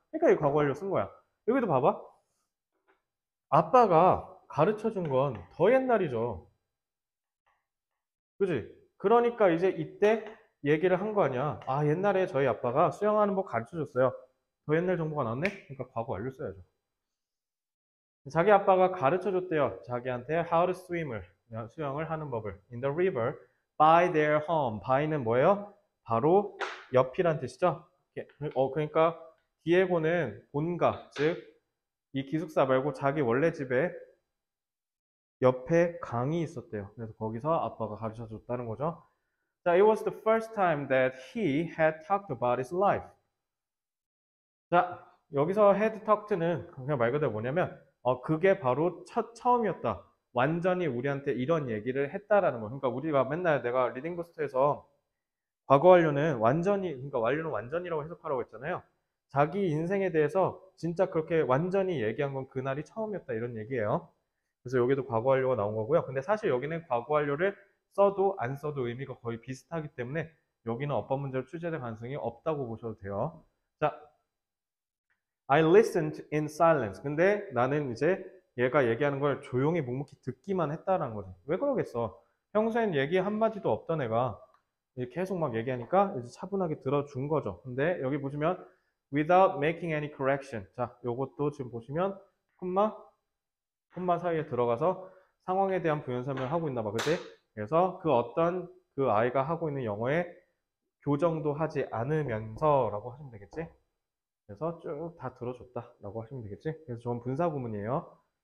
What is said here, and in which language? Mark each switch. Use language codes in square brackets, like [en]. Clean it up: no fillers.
[ko] 그러니까 이 과거 완료 쓴 거야. 여기도 봐봐. 아빠가 가르쳐 준 건 더 옛날이죠. 그지? 그러니까 이제 이때 얘기를 한 거 아니야. 아, 옛날에 저희 아빠가 수영하는 법 가르쳐 줬어요. 더 옛날 정보가 나왔네? 그러니까 과거 완료 써야죠. 자기 아빠가 가르쳐 줬대요. 자기한테 [en] how to swim [ko] 을, 수영을 하는 법을. [en] In the river, by their home. [ko] by는 뭐예요? 바로 옆이란 뜻이죠. 그러니까 디에고는 본가, 즉 이 기숙사 말고 자기 원래 집에 옆에 강이 있었대요. 그래서 거기서 아빠가 가르쳐 줬다는 거죠. [en] 자, it was the first time that he had talked about his life. [ko] 자, 여기서 had talked는 그냥 말 그대로 뭐냐면 그게 바로 처음이었다. 완전히 우리한테 이런 얘기를 했다라는 거. 그러니까 우리가 맨날 내가 리딩 부스트에서 과거 완료는 완전히, 그러니까 완료는 완전이라고 해석하라고 했잖아요. 자기 인생에 대해서 진짜 그렇게 완전히 얘기한 건 그날이 처음이었다 이런 얘기예요. 그래서 여기도 과거 완료가 나온 거고요. 근데 사실 여기는 과거 완료를 써도 안 써도 의미가 거의 비슷하기 때문에 여기는 어법 문제로 출제될 가능성이 없다고 보셔도 돼요. [en] 자, I listened in silence. [ko] 근데 나는 이제 얘가 얘기하는 걸 조용히 묵묵히 듣기만 했다라는 거죠. 왜 그러겠어? 평소엔 얘기 한마디도 없던 애가 계속 막 얘기하니까 이제 차분하게 들어준 거죠. 근데 여기 보시면 [en] without making any correction. [ko] 자, 요것도 지금 보시면 콤마 사이에 들어가서 상황에 대한 부연 설명을 하고 있나 봐. 그치? 그래서 그 어떤 그 아이가 하고 있는 영어에 교정도 하지 않으면서라고 하시면 되겠지? 그래서 쭉 다 들어줬다라고 하시면 되겠지? 그래서 저건 분사구문이에요.